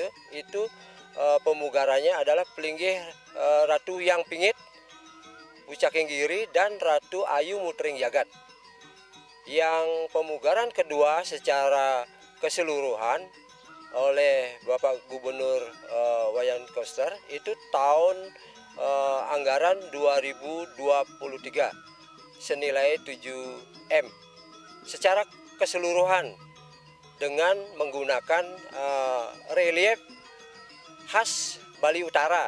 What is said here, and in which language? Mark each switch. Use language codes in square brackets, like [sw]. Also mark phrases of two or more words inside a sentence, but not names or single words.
[id] Itu pemugarannya adalah pelinggih Ratu Yang Pingit, Pucaking Giri dan Ratu Ayu Mutering Jagat. Yang pemugaran kedua secara keseluruhan oleh Bapak Gubernur Wayan Koster itu tahun anggaran 2023 senilai 7M secara keseluruhan dengan menggunakan relief khas Bali Utara.